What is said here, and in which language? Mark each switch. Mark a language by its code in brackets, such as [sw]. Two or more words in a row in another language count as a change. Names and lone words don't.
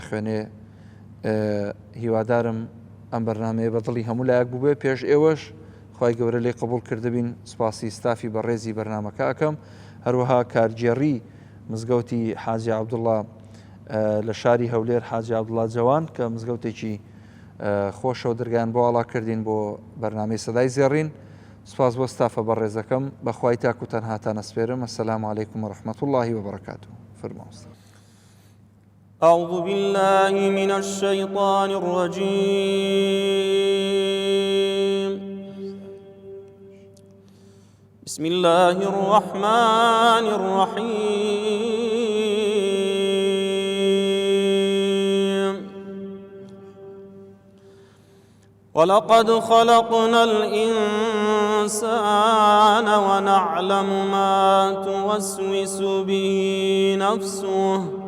[ckb] دەخوێنێ هیوادارم ئەم بەرنامەیە بەدڵی هەموو لایەک بوو بێ پێش ئێوەش خی گەورە لێ قبول کردبین سپاسی ستافی بەڕێزی بەرنامەکە ئەەکەم هەروەها کارگێڕی مزگەوتی حاجی عەبدوڵڵا لە شاری هەولێر حاجی عەبدوڵڵا جەوان کە مزگەوتێکی خۆشە و دەرگیان بۆ ئاڵا کردین بۆ بەرنامەی سەدای زێڕین سپاس بۆ ستافە بەڕێزەکەم بەخوای تاک و تەنها نەسپێرم [ar] السلام علیکم ورحمة الله وبركاته [ckb] فرماوستە [ar] أعوذ بالله من الشيطان الرجيم بسم الله الرحمن الرحيم ولقد خلقنا الإنسان ونعلم ما توسوس به نفسه